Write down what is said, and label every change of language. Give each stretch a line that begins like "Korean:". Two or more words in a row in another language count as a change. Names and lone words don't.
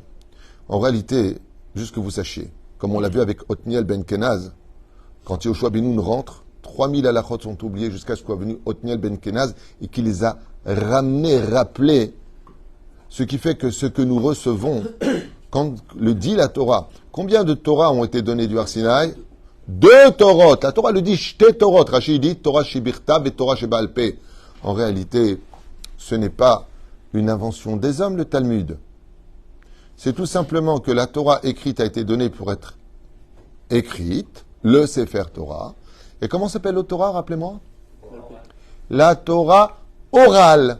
French: En réalité, juste que vous sachiez, comme on l'a vu avec Othniel Ben Kenaz, quand Yoshua Binoun rentre, 3000 halachot sont oubliés jusqu'à ce qu'est venu Othniel Ben Kenaz et qui les a ramenés, rappelés. Ce qui fait que ce que nous recevons, quand le dit la Torah, combien de Torah ont été données du Har Sinaï? 2 Torot. La Torah le dit,
Hebrew: שתי תורות.
French: Rashi dit,
Hebrew: תורה שבכתב
French: et
Hebrew: תורה שבעל פה.
French: En réalité, ce n'est pas une invention des hommes, le Talmud. C'est tout simplement que la Torah écrite a été donnée pour être écrite, le
Hebrew: ספר תורה.
French: Et comment s'appelle la Torah, rappelez-moi? La Torah orale.